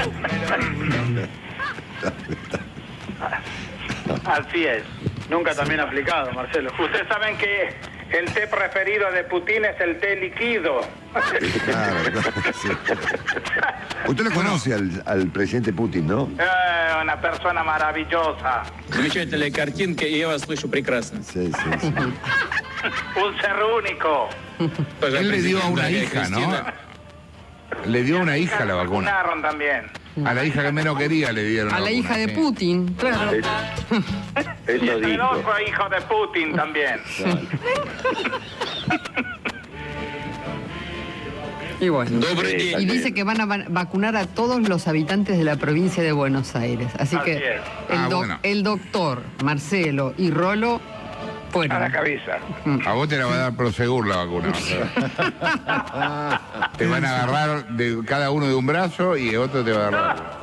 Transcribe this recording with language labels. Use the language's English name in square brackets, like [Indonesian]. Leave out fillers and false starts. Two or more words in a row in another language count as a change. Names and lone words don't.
[Spanish] Así es. Nunca también aplicado, Marcelo. Ustedes saben que el té preferido de Putin es el té líquido. Claro, sí. Usted lo conoce al presidente Putin, ¿no? Una persona maravillosa. [Russian] Замечательная картинка, и я вас слышу прекрасно. [Spanish] Sí. Un ser único. Él le dio a una hija, ¿no? Le dio a una hija la vacuna. Vacunaron también. A la hija que menos quería le dieron A la vacuna, hija de sí. Putin, claro. Y el otro hijo de Putin también. Y bueno. [Russian] Добрый день. [Spanish] Y dice que van a vacunar a todos los habitantes de la provincia de Buenos Aires. Así Así que es. Bueno. el doctor, Marcelo y Rolo fueron. A la cabeza. A vos te la va a dar Prosegur la vacuna. Te van a agarrar de cada uno de un brazo y otro te va a dar la vacuna.